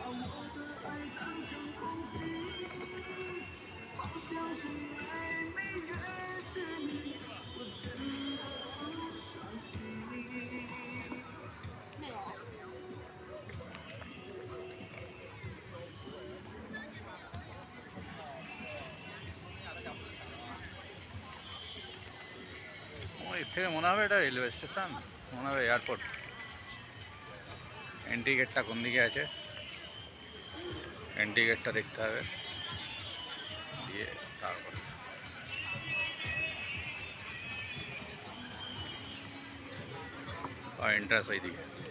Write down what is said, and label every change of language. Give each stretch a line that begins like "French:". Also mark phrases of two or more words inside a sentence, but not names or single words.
Chinese: 我的爱当成空气，好像从来没认识你，我真的好伤心。
Bangla: এর থেকে মনে হবে এটা রেলওয়ে স্টেশন, মনে হবে এয়ারপোর্ট।
English: entry gateটা
Bangla: কোন দিকে আছে,
English: entry gateটা
Bangla: দেখতে হবে, দিয়ে তারপর এন্ট্রান্স ওই দিকে।